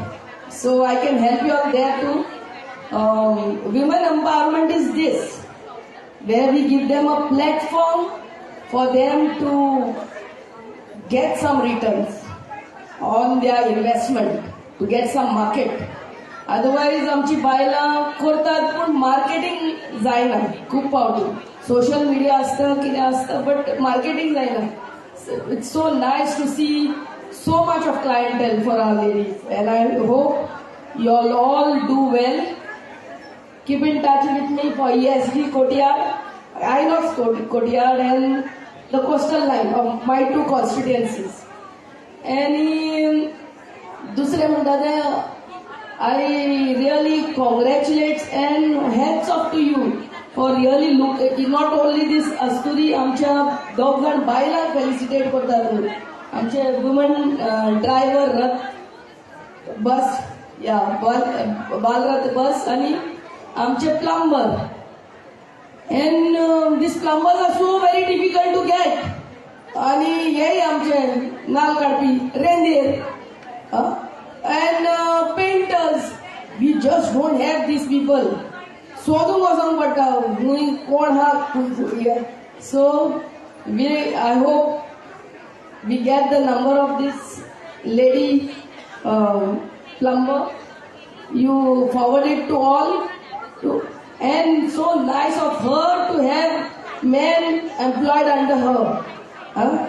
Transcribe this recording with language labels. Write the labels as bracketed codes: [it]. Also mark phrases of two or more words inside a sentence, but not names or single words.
[en] So I can help you all there too. Women empowerment is this, where we give them a platform for them to get some returns on their investment, to get some market. Otherwise, [kok] आमची बायलां करतात पण मार्केटिंग जायना खूप फावटी. [en] social media [kok] असता कितें असता, [en] but marketing जायना. It's so nice to see so much of clientele for our ladies, and I hope you all do well. Keep in touch with me for ESG courtyard, Inox courtyard, and the coastal line of my two constituencies. And [kok] दूसरे म्हणटा [en] I really congratulate and hats off to you for really not only this Asturi, [kok] आमच्या दोग जाण बायलांक फेलिसिटेट करतात. आमचे [en] woman driver [kok] रथ बस या बालरथ बस आणि आमचे plumber. [en] And these plumbers are so very difficult to get. [kok] आणि हे आमचे नाल काडपी रेंदेर [en] and painters, we just don't have these people. [kok] सोदूंक वचोंक पडटा हुंय कोण हा. [en] So I hope we get the number of this lady plumber. You forward it to all. And so nice of her to have men employed under her.